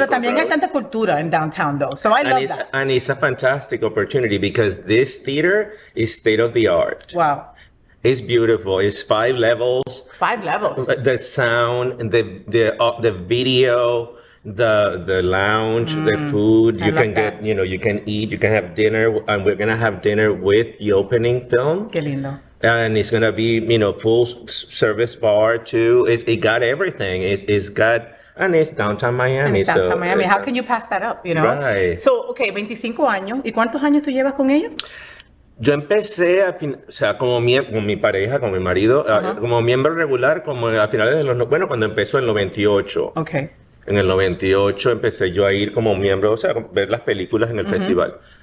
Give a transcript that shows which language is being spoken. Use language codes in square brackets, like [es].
[es] Pero también hay tanta cultura en downtown, [en] though, so I love that. And it's a fantastic opportunity because this theater is state of the art. Wow. It's beautiful. It's 5 levels. 5 levels. The sound, the video. The lounge, the food, you can get, you can eat, you can have dinner, and we're gonna have dinner with the opening film. [es] Qué lindo. [en] And it's gonna be, full service bar too. It got everything. It's got, and it's downtown Miami. It's downtown Miami. How can you pass that up, Right. [es] So, okay, 25 años. ¿Y cuántos años tú llevas con ellos? Yo empecé, como mi pareja, con mi marido, como miembro regular, como a finales de cuando empezó en el 98. Okay. En el 98 empecé yo a ir como miembro, ver las películas en el festival.